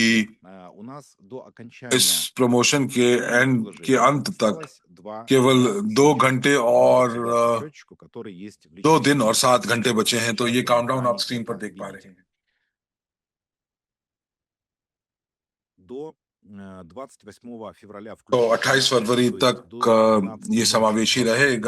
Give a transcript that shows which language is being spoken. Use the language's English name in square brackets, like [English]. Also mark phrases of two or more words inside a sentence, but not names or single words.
[Russian] У нас до [Hindi] इस [Russian] окончания [Hindi] प्रमोशन के [Russian] времени [Hindi] एंड के [Russian] вложения [Hindi] अंत तक [Russian] осталось 2 [Hindi] केवल [Russian] дня. [Hindi] 2 घंटे [Russian] Сейчас [Hindi] और [Russian] можете подать по счетчику, который есть в [Hindi] 2 [Russian] личном [Hindi] दिन और [Russian] кабинете. [Hindi] 7 घंटे बचे हैं। तो [Russian] Сейчас [Hindi] ये [Russian] вы на [Hindi] काउंटडाउन आप [Russian] экране [Hindi] स्क्रीन पर [Russian] это [Hindi] देख पा रहे [Russian] видите. [Hindi] हैं। [Russian] До 28 февраля [Hindi] तो 28 [Russian] включительно, [Hindi] फरवरी [Russian] то есть [Hindi] तक [Russian] до 12 [Hindi] ये [Russian] ночи [Hindi] समावेशी रहेगा